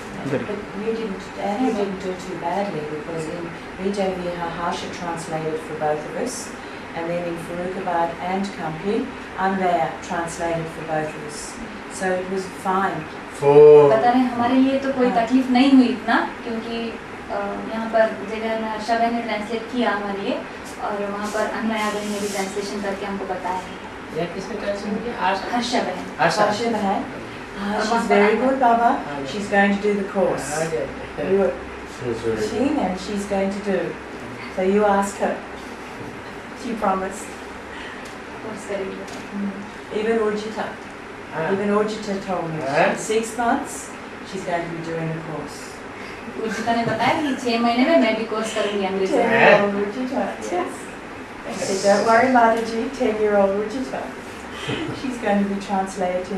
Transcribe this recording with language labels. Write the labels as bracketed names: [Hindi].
[English] But you didn't do too badly because in Vijay Viha Harsha translated for both of us, and then in Farrukhabad and Kampi, Anvaya translated for both of us. So it was fine. [Hindi] बता रहे हैं हमारे लिए तो कोई तकलीफ नहीं हुई इतना, क्योंकि यहाँ पर जगह में हर्षा बहन ने ट्रांसलेट किया हमारे लिए, और वहाँ पर अन्वया बहन ने भी ट्रांसलेशन करके हमको बताया है। या किसने ट्रांसलेट किया? हर्षा बहन। [English] Harsha Bahan. She's very good, Baba. She's going to do the course. You were She's very good. keen and she's going to do. So you ask her. She promised. [Hindi] Course करेंगे। [English] Even Urjita. Even Urjita told me. In 6 months, she's going to be doing a course. [Hindi] Urjita ने बताया कि 6 महीने में मैं भी course करूँगी अंग्रेजी। [English] Urjita, yes. I said, don't worry, Mataji, 10-year-old Wichita. She's going to be translating.